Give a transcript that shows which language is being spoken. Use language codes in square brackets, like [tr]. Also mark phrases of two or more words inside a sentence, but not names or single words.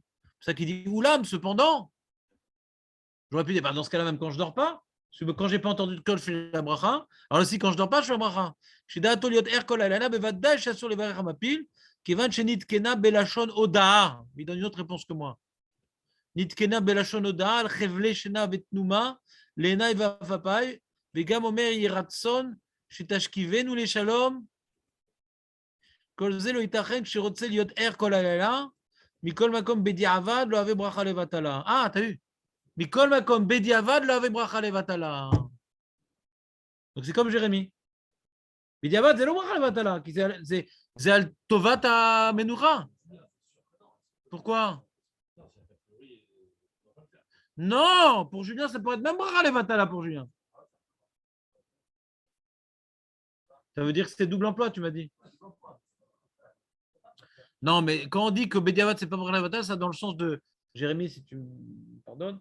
[fr] C'est ça qu'il dit, oulam, cependant, j'aurais pu dire, dans ce cas-là, même quand je ne dors pas, quand je n'ai pas entendu de coq, je fais la bracha. Alors aussi, quand je ne dors pas, je fais la bracha. Il donne une autre réponse que moi. [he] נתקנה בלשון הודאה, על חבלי שינה ותנומה, לעיני ועפעפי, וגם אומר יהי רצון, שתשכיבנו לשלום, כל זה לא יתכן כשרוצה להיות ער כל הלילה, מכל מקום בדיעבד לא הוי ברכה לבטלה. [fr] Ah, t'as vu? [he] מכל מקום בדיעבד לא הוי ברכה לבטלה. [fr] Donc c'est comme Jérémie. Bediavad, c'est [he] לא ברכה לבטלה, [fr] c'est [he] על טובת המנוחה. [fr] Pourquoi? Non, pour Julien, ça pourrait être même [he] ברכה לבטלה [fr] pour Julien. Ça veut dire que c'était double emploi, tu m'as dit. Non, mais quand on dit que Bediavat, c'est pas [he] ברכה לבטלה, [fr] ça dans le sens de Jérémie, si tu me pardonnes.